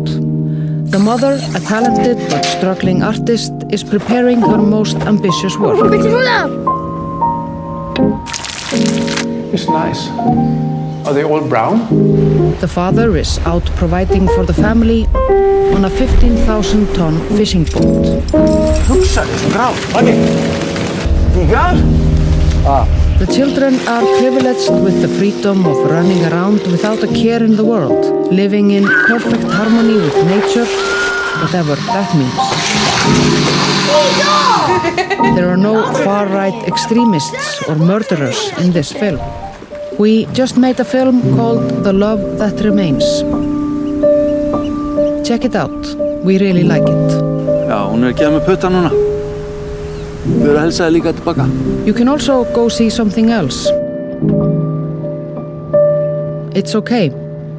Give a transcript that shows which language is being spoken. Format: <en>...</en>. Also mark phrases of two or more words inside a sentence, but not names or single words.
<en>The mother, a talented but struggling artist, is preparing her most ambitious work. It's nice. Are they all brown? The father is out providing for the family on a 15,000-ton fishing boat.</en> <is>Hugsa, grá,</is> <en>honey. Tigar? The children are privileged with the freedom of running around without a care in the world, living in perfect harmony with nature, whatever that means. There are no far-right extremists or murderers in this film. We just made a film called The Love That Remains. Check it out. We really like it.</en> <is>Já, hún að gefa mig putta núna. Við erum að helsa þér líka tilbaka.</is> <en>You can also go see something else. It's okay.</en>